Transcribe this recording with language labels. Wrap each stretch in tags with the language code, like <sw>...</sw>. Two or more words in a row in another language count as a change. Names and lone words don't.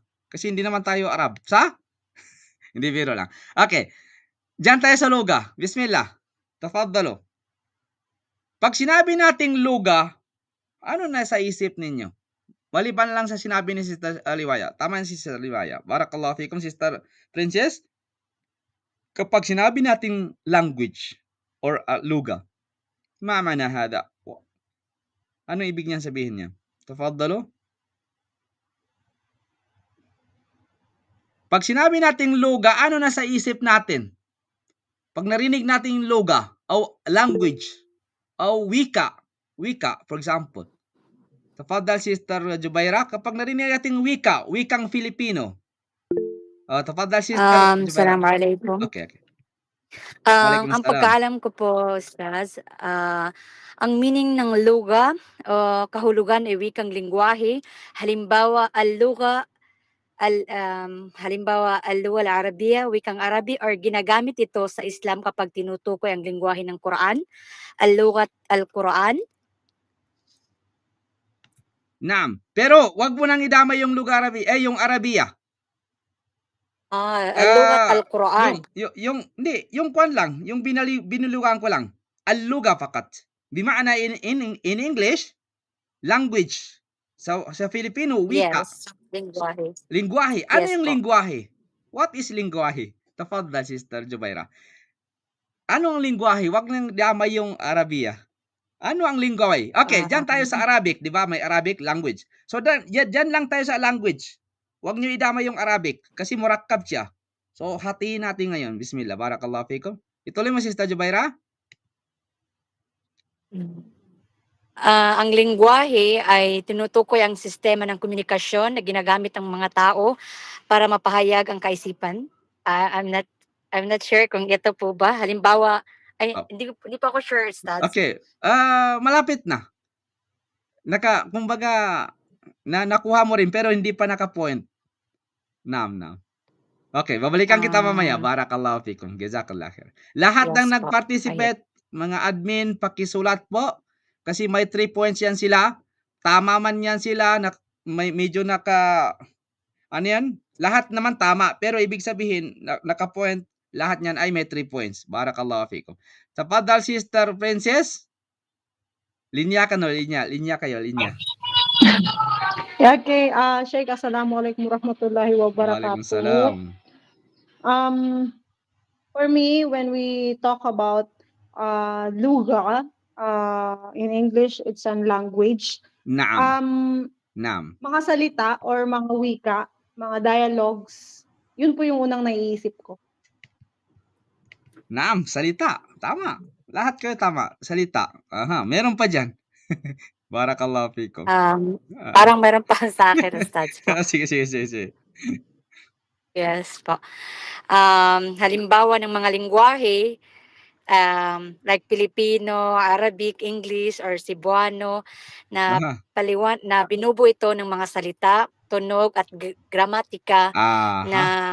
<tl>Kasi hindi naman tayo Arab. Hindi, biro lang. Okay. Diyan tayo sa luga. Bismillah. Tafaddalu. Pag sinabi nating luga, ano na sa isip ninyo? Maliban lang sa sinabi ni Sister Liwaya. Tama yung Sister Liwaya.</tl> <ar>بارك الله فيكم,</ar> <tl>Sister Princess. Kapag sinabi nating language or luga,</tl> <ar>ما معنى هذا.</ar> <tl>Ano ibig niyan sabihin niya? Tafaddalu. Pag sinabi nating luga, ano na sa isip natin? Pag narinig nating luga, o language, o wika,</tl> <en>for example.</en> <tl>Tafadhal, Sister Jubaira, kapag narinig nating wikang Filipino. Tafadhal, Sister Jubaira. Assalamualaikum. Okay. Ang pagkaalam ko po, Ustaz, ang meaning ng luga, kahulugan ay wikang lingwahe. Halimbawa,</tl> <ar>اللغة، اللغة العربية,</ar> <tl>wikang Arabi, or ginagamit ito sa Islam kapag tinutukoy ang lingwahe ng Quran,</tl> <ar>اللغة القرآن.</ar> <tl>Naam. Pero wag mo nang idamay yung lugar yung Arabiya.</tl> <ar>اللغة القرآن.</ar> <tl>Yung kwan lang, yung binulugan ko lang.</tl> <ar>اللغة فقط. بمعنى</ar> <en>in English, language.</en> <tl>Sa Filipino, wika. Yes, lingwahe. Lingwahe. Ano Yes, yung po. lingwahe?</tl> <en>What is lingwahe?</en> <tl>Tafadhal, Sister Jubaira. Ano ang lingwahe? Wag nang damay yung Arabiya. Ano ang lingwahe? Okay, dyan tayo sa Arabic, di ba? May</tl> <en>Arabic language.</en> <tl>So, dyan lang tayo sa language. Wag nyo idamay yung Arabic kasi murakkab siya. So, hatiin natin ngayon.</tl> <ar>بسم الله. بارك الله فيكم.</ar> <tl>Ituloy mo, Sister Jubaira. Ang lingwahe ay tinutukoy ang sistema ng komunikasyon na ginagamit ng mga tao para mapahayag ang kaisipan.</tl> <en>I'm not sure</en> <tl>kung ito po ba. Halimbawa, hindi pa ako sure, Ustaz. Okay. Malapit na. Kumbaga, nakuha mo rin pero hindi pa naka-point. Naam. Okay, babalikan kita mamaya.</tl> <ar>بارك الله فيكم. جزاك الله خير.</ar> <tl>Lahat ng nag-participate, mga admin, pakisulat po. Kasi may 3 points yan sila. Tama man yan sila. Medyo ano yan? Lahat naman tama. Pero ibig sabihin, naka-point, lahat niyan ay may 3 points.</tl> <ar>بارك الله فيكم. تفضل,</ar> <tl>Sister Princess. Linya kayo.</tl> <ar>Okay, Sheikh, السلام عليكم ورحمة الله وبركاته. Waalaikumsalam.</ar> <en>For me, when we talk about luga, in English, it's a language. Naam.</en> <tl>Mga salita or mga wika mga dialogues. Yun po yung unang naiisip ko. Naam, salita. Tama. Lahat kayo tama. Salita. Aha, meron pa dyan.</tl> <ar>بارك الله فيكم.</ar> <tl>Parang meron pa sa akin, Ustads po. Sige. Yes po. Halimbawa ng mga lingwahe, like Filipino, Arabic, English, or Cebuano, na Aha. na binubuo ito ng mga salita, tunog, at gramatika na</tl>